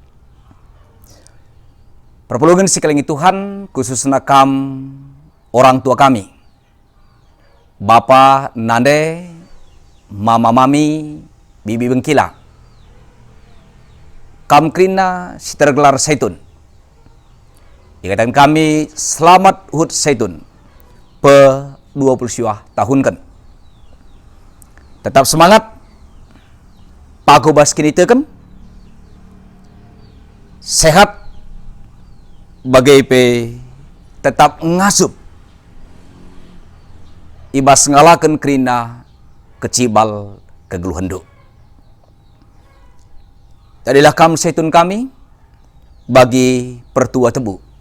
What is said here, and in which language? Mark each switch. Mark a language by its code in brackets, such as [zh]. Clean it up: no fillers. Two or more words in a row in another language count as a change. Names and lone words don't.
[btx] Perpulungan sekalian Tuhan khususnya orang tua kami, Bapa Nande, Mama Mami, Bibi Bengkila, kam krina si tergelar Zaitun. Ikatan kami selamat Hud Zaitun pe 20 tahun kan. [id] Tetap semangat. Paku baskin itu kan. [btx] Sehat bagai pe tetap ngasup. Ibas ngalakan krina kecibal kegeluhendu. Jadilah kam Zaitun kami bagi pertua tebu.